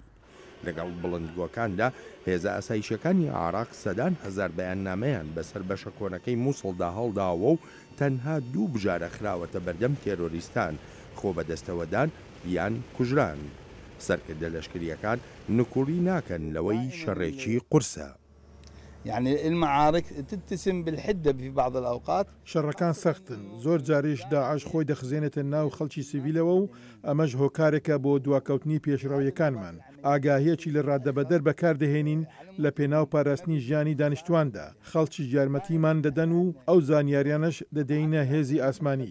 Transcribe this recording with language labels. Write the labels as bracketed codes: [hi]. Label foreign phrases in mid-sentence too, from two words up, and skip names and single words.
[ckb] لەگەڵ بڵندگۆکاندا هێزە ئاسایشەکانی عێراق سەدان هەزار بەیاننامەیان بەسەر بەشە کۆنەکەی مووسڵدا هەڵداوە و تەنها 2 بژارە خراوەتە بەردەم تێرۆریستان خۆ بەدەستەوەدان یان کوژران. سەرکردە لەشکریەکان نکوڕی ناکەن لەوەی شەڕێکی قورسە. [ar] يعني المعارك تتسم بالحدة في بعض الأوقات. [ckb] شەڕەکان سەختن، زۆر جاریش داعش خۆی دەخزێنێتە ناو خەڵکی سیڤیلەوە و ئەمەش هۆکارێکە بۆ دواکەوتنی پێشڕەویەکانمان. ئاگاهیەکی لە ڕادەبەدەر بەکاردەهێنین لە پێناو پاراستنی ژیانی دانیشتواندا. خەڵکی یارمەتیمان دەدەن و ئەو زانیاریانەش دەدەینە هێزی ئاسمانی.